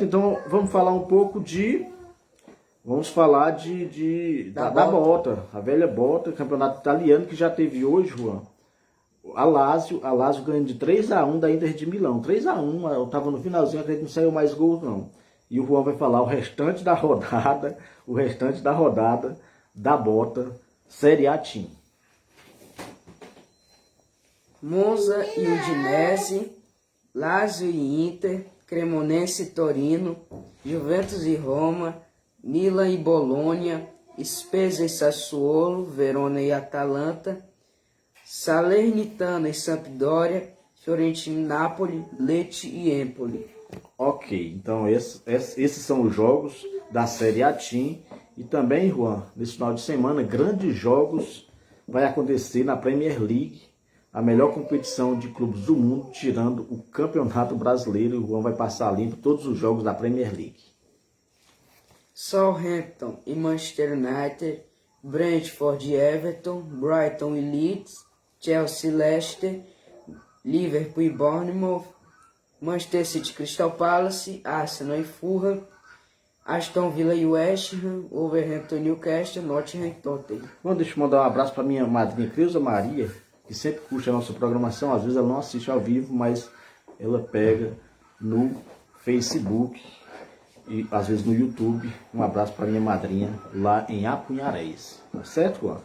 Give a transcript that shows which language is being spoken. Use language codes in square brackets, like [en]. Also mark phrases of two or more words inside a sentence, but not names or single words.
[pt] Então vamos falar um pouco vamos falar da Bota, a velha Bota, campeonato italiano que já teve hoje, Juan. A Lazio ganhando de 3-1 da Inter de Milão. 3-1, eu tava no finalzinho, acredito que não saiu mais gols não. E o Juan vai falar o restante da rodada da Bota, Série A Team. Monza e Udinese, Lazio e Inter, Cremonese e Torino, Juventus e Roma, Milan e Bologna, Spezia e Sassuolo, Verona e Atalanta, Salernitana e Sampdoria, Fiorentina e Napoli, Lecce e Empoli. Ok, então esses são os jogos da Série A Team. E também, Juan, nesse final de semana, grandes jogos vai acontecer na Premier League, a melhor competição de clubes do mundo, tirando o Campeonato Brasileiro. E o Juan vai passar limpo todos os jogos da Premier League. Southampton e Manchester United, Brentford e Everton, Brighton e Leeds, Chelsea e Leicester, Liverpool e Bournemouth, Manchester City e Crystal Palace, Arsenal e Fulham, Aston Villa e West Ham, Wolverhampton e Newcastle, Nottingham e Tottenham. Bom, deixa eu mandar um abraço para minha madrinha Creuza Maria, que sempre curte a nossa programação. Às vezes ela não assiste ao vivo, mas ela pega no Facebook e às vezes no YouTube. Um abraço para minha madrinha lá em Apunharés. Tá certo, Juan?